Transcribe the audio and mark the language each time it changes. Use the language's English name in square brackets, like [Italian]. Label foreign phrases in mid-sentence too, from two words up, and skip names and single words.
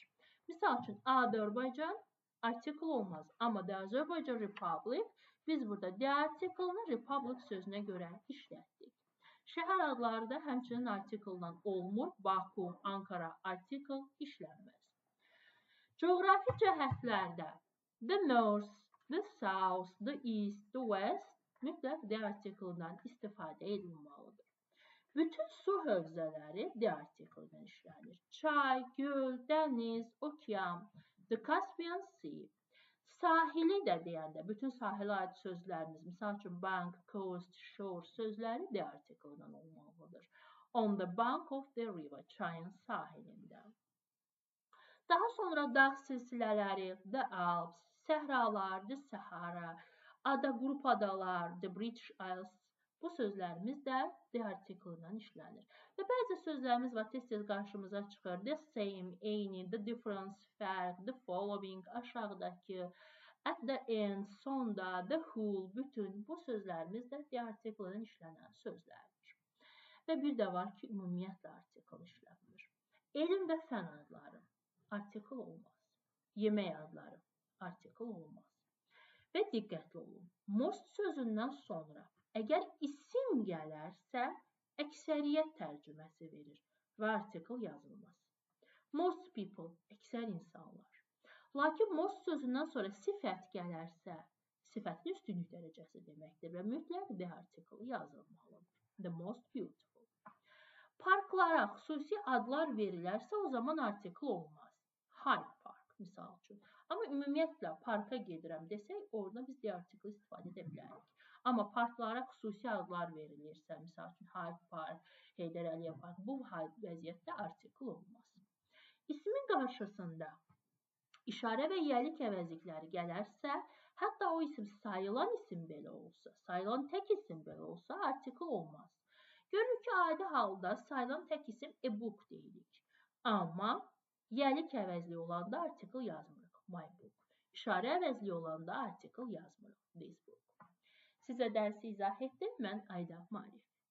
[Azerbaijani] Misal üçün, Azərbaycan article olmaz. Amma the Azerbaijan Republic biz burada [English] the article- [Azerbaijani] ını Republic sözünə görə işlətdik. Şəhər adları da həmçinin article-dan olmur. Baku, Ankara article işlənməz. Coğrafi cəhətlərdə [English] the North, the South, the East, the West [Azerbaijani] mütləq [English] the article- [Azerbaijani] dan istifadə edilməlidir. Bütün su hövzələri [English] the article- [Azerbaijani] dan işlənir. Çay, göl, dəniz, okean, the Caspian Sea. Sahili də deyəndə, bütün sahilə aid sözlərimiz, misal üçün [English] bank, coast, shore [Azerbaijani] sözləri [English] the article- [Azerbaijani] dan olmalıdır. [English] On the bank of the river, [Azerbaijani] çayın sahilində. Daha sonra dağ silsilələri, the Alps, səhralar, the Sahara, ada qrup adalar, [English] the British Isles, [Azerbaijani] bu sözlərimiz də [English] the article- [Azerbaijani] dan işlənir. Və bəzi sözlərimiz var, tez-tez qarşımıza çıxır. [English] The same, eyni, the difference, fərq, the following, aşağıdakı, at the end, sonda, the whole, [Azerbaijani] bütün bu sözlərimiz də [English] the article- [Azerbaijani] dan işlənən sözlərdir. Və bir də var ki, ümumiyyətlə article işlənmir. Elm və fən adları article olmaz. Yemək adları article olmaz. Və diqqətli olun. Most sözündən sonra əgər isim gələrsə, əksəriyyət tərcüməsi verir və article yazılmaz. [English] Most people, [Azerbaijani] əksər insanlar. Lakin most sözündən sonra sifət gələrsə, sifətin üstünlük dərəcəsi deməkdir və mütləq [English] the article [Azerbaijani] yazılmalıdır. [English] The most beautiful. [Azerbaijani] Parklara xüsusi adlar verilərsə, o zaman article olmaz. Hyde Park, misal üçün. Amma ümumiyyətlə parka gedirəm desək, orada biz [English] the article [Azerbaijani] istifadə edə bilərik. Amma parklara xüsusi adlar verilirsə, misal üçün Hyde Park, Heydər Əliyev Park, bu vəziyyətdə article olmaz. İsmin qarşısında işarə və yəlik əvəzlikləri gələrsə, hətta o isim sayılan isim belə olsa, sayılan tək isim belə olsa, article olmaz. Görürük ki, adi halda sayılan tək isim [English] a book [Azerbaijani] deyirik. Amma yəlik əvəzli olanda article yazmırıq. [English] My book. [Azerbaijani] İşarə əvəzli olanda article yazmırıq. [English] This book. [Azerbaijani] Sizə dərsi izah etdim. Mən Ayda Marif.